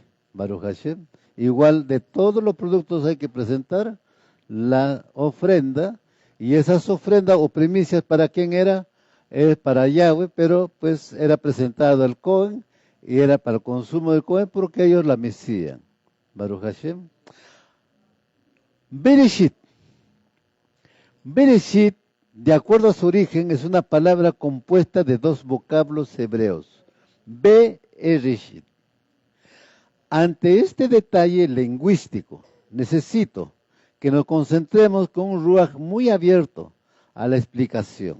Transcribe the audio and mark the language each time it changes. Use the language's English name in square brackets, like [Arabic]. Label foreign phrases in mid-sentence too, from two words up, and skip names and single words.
[Hebrew] ברוך השם. [Spanish] Igual de todos los productos hay que presentar la ofrenda, y esas ofrendas o primicias, ¿para quién era? Es para Yahweh, pero pues era presentado al Cohen y era para el consumo del Cohen porque ellos la mesían. [Hebrew] ברוך השם. בראשית. [Spanish] Bereshit, de acuerdo a su origen, es una palabra compuesta de dos vocablos hebreos. Bereshit. Ante este detalle lingüístico, necesito que nos concentremos con un ruaj muy abierto a la explicación.